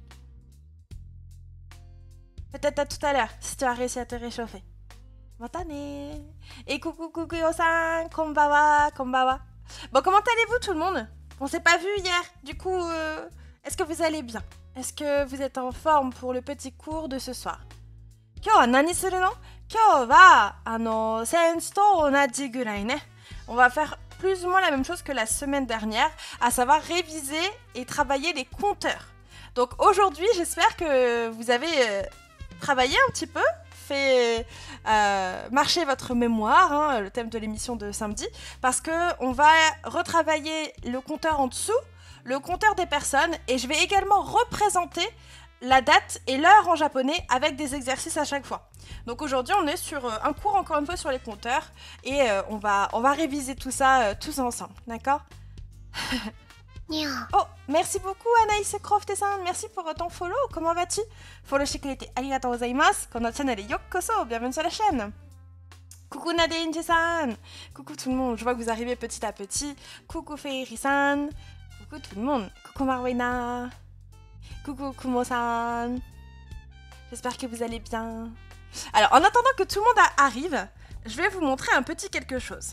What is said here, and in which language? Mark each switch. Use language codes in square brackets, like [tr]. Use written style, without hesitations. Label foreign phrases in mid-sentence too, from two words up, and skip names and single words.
[fr] Peut-être à tout à l'heure, si tu as réussi à te réchauffer. Matane. Et coucou Yo-san, konbanwa. Bon, comment allez-vous tout le monde? On s'est pas vu hier, du coup, est-ce que vous allez bien? Est-ce que vous êtes en forme pour le petit cours de ce soir? [ja] 今日は何するの？今日は、先週と同じぐらいね. [fr] On va faire plus ou moins la même chose que la semaine dernière, à savoir réviser et travailler les compteurs. Donc aujourd'hui, j'espère que vous avez travaillé un petit peu, fait marcher votre mémoire, hein, le thème de l'émission de samedi, parce qu'on va retravailler le compteur en dessous, le compteur des personnes, et je vais également représenter la date et l'heure en japonais avec des exercices à chaque fois. Donc aujourd'hui on est sur un cours encore une fois sur les compteurs et on va réviser tout ça tous ensemble, d'accord? Oh, merci beaucoup Anaïs Croft-san, merci pour ton follow, comment vas-tu? [ja] Follow してくれてありがとうございます。このチャンネルへようこそ、 [fr] bienvenue sur la chaîne. Coucou Nadeinji-san, coucou tout le monde, je vois que vous arrivez petit à petit. Coucou Feiri-san, coucou tout le monde, coucou Marwena. Coucou Kumo-san. J'espère que vous allez bien. Alors, en attendant que tout le monde arrive, je vais vous montrer un petit quelque chose.